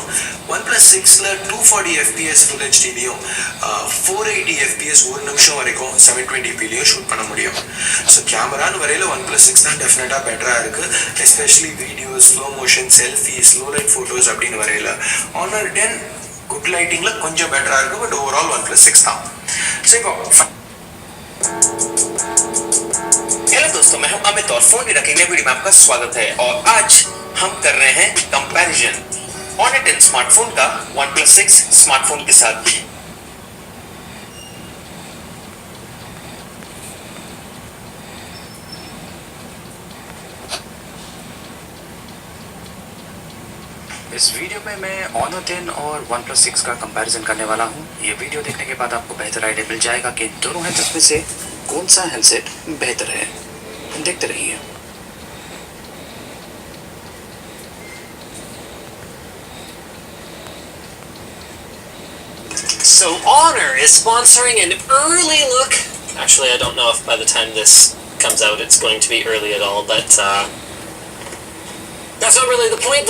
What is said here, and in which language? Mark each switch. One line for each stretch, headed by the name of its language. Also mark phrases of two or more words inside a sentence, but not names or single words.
Tamil: OnePlus 6ல 240 fps
English: full HD-லையும்
Tamil: 480 fps ஒரு நிமிஷம் வரைக்கும் 720pலையும் ஷூட் பண்ண முடியும். ஸோ கேமரான்னு வரையில OnePlus 6 தான்
English: definitely better
Tamil: இருக்குது.
English: especially videos, slow motion, selfie, slow light photos
Tamil: அப்படின்னு வரையில Honor 10
English: good lighting-இல்
Tamil: கொஞ்சம் பெட்டராக இருக்குது.
English: but overall
Tamil: OnePlus 6 தான்.
Hindi: हेलो दोस्तों, मैं हूं अमित और फोन रखेंगे वीडियो में आपका स्वागत है। और आज हम कर रहे हैं कंपैरिजन Honor 10 स्मार्टफोन का OnePlus 6 स्मार्टफोन के साथ भी। इस वीडियो में मैं Honor 10 और OnePlus 6 का कंपैरिजन करने वाला हूँ। ये वीडियो देखने के बाद आपको बेहतर आइडिया मिल जाएगा कि दोनों हैंडसेट में से कौन सा हैंडसेट बेहतर है। देखते रहिए।
English: So Honor is sponsoring an early look. Actually, I don't know if by the time this comes out it's going to be early at all, but that's not really the point.